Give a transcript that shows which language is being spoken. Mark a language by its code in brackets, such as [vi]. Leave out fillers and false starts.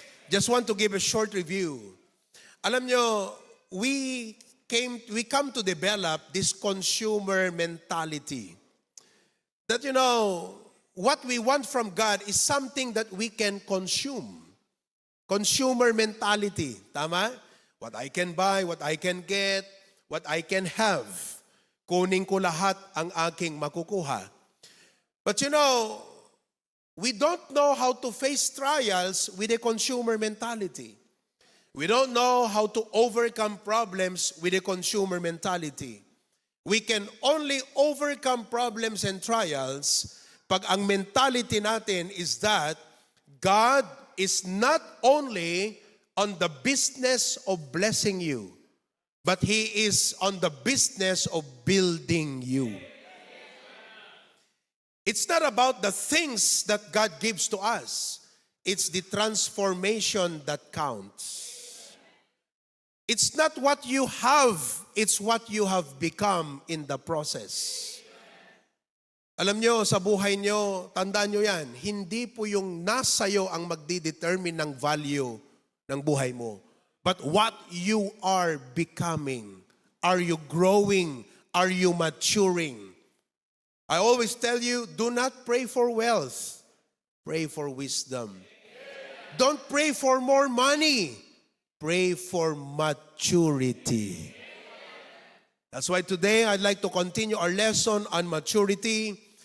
[en] Just want to give a short review. [tl] Alam nyo, [en] we come to develop this consumer mentality. That, you know, what we want from God is something that we can consume. Consumer mentality. Tama? What I can buy, what I can get, what I can have. [tl] Kunin ko lahat ang aking makukuha. [en] But you know, we don't know how to face trials with a consumer mentality. We don't know how to overcome problems with a consumer mentality. We can only overcome problems and trials [tl] pag ang mentality natin [en] is that God is not only on the business of blessing you, but He is on the business of building you. It's not about the things that God gives to us. It's the transformation that counts. It's not what you have, it's what you have become in the process. [tl] Alam nyo, sa buhay nyo, tandaan nyo yan, hindi po yung nasayo ang magdidetermine ng value ng buhay mo. [en] But what you are becoming. Are you growing? Are you maturing? I always tell you, do not pray for wealth. Pray for wisdom. Don't pray for more money. Pray for maturity. That's why today I'd like to continue our lesson on maturity.